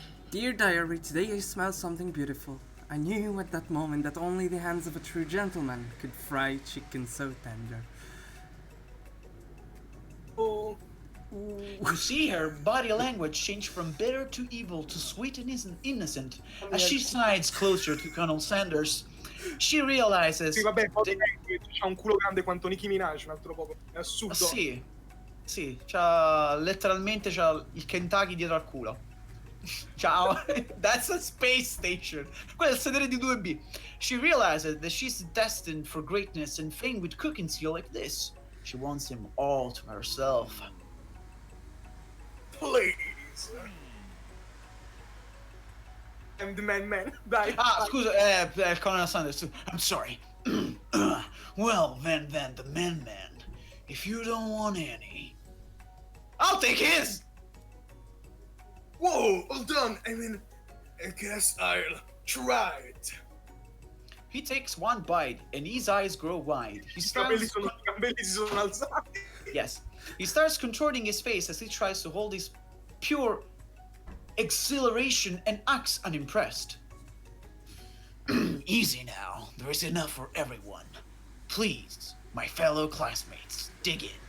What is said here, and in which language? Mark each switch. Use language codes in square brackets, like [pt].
[en] Dear diary, today I smelled something beautiful. I knew at that moment that only the hands of a true gentleman could fry chicken so tender. Oh. You see her body language change from bitter to evil to sweet and innocent as she slides closer to Colonel Sanders. She realizes. [it] Sì, vabbè, c'ha un culo grande quanto Nicki Minaj, un altro poco. È assurdo. Sì, c'ha letteralmente il Kentucky dietro al culo. Ciao, [en] that's a space station. [it] Quello è il sedere di 2B. [en] She realizes that she's destined for greatness and fame with cooking skill like this. She wants him all to herself. Please. I'm the man. Dai. [it] Ah, scusa, [en] Colonel Sanders. I'm sorry. Well, then, the man. If you don't want any, I'll take his. Whoa, hold on. I mean, I guess I'll try it. He takes one bite, and his eyes grow wide. [it] I capelli si sono alzati. [en] Yes. He starts contorting his face as he tries to hold his pure exhilaration and acts unimpressed. Easy now. There is enough for everyone. Please, my fellow classmates, dig in.